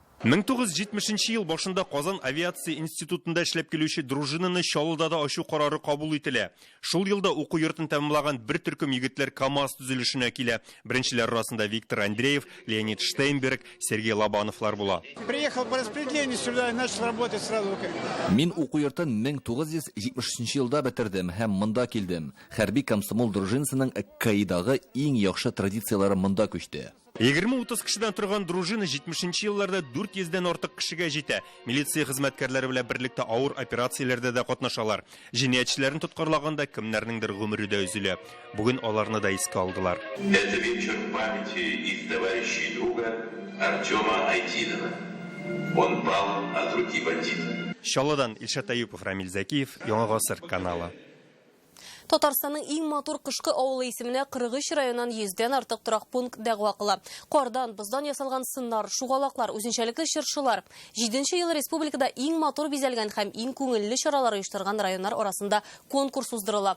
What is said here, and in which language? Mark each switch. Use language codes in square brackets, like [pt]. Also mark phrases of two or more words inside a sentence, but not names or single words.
[tt] 1970 ел башында Казан авиация институтында эшләп килүче дружинаны Чаллыда да ачу карары кабул ителә. Шул елда уку йортын тәмамлаган бер төркем егетләр КАМАЗ төзелешенә килә. Беренчеләр арасында Виктор Андреев, Леонид Штейнберг, Сергей Лобановлар була. [ru] Приехал по распределению сюда и начал работать сразу. [tt] Мин уку йортын 1973 елда бетердем һәм монда килдем. Хәрби комсомол дружинасының каидагы иң яхшы традициялары монда күчте. 20-30 кешедән торган дружина 70-нче елларда 400-дән артык кешегә җитә. Милиция хезмәткәрләре белән берлектә авыр операцияләрдә дә катнашалар. Җинаятьчеләрне тоткарлаганда кемнәрнеңдер гомере дә өзелә. Бүген аларны да искә алдылар. [ru] Это вечер памяти их товарища и друга Артема Айдинова. Он пал от руки бандита. [tt] Чаллыдан Илшат Аюпов, Рамил Закиев, Яңа Гасыр каналы. Татарстанның иң матур кышкы авылы исеменә 43 районнан 100дән артык торак пункт дәгъва кыла. Кардан, боздан ясалган сыннар, шугалаклар, үзенчәлекле чыршылар. 7нче ел республикада иң матур бизәлгән һәм иң күңелле чаралар оештырган районнар арасында конкурс уздырыла.